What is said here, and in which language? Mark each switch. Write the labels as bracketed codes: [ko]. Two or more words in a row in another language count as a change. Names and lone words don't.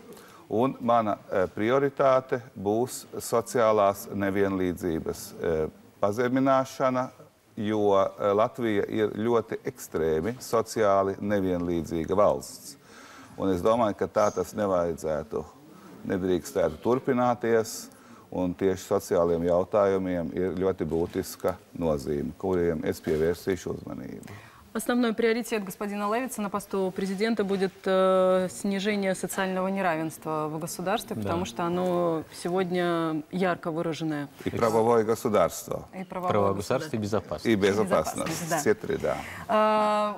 [lv] Un mana prioritāte būs sociālās nevienlīdzības pazemināšana, jo Latvija ir ļoti ekstrēmi sociāli nevienlīdzīga valsts. Un es domāju, ka tā tas nedrīkstētu turpināties, un tieši sociāliem jautājumiem ir ļoti būtiska nozīme, kuriem es pievērsīšu uzmanību. [ru] Основной приоритет господина Левица на посту президента будет снижение социального неравенства в государстве, потому что оно сегодня ярко выраженное. И правовое государство. И Правовое государство и безопасность. И безопасность. Да. Все три, да.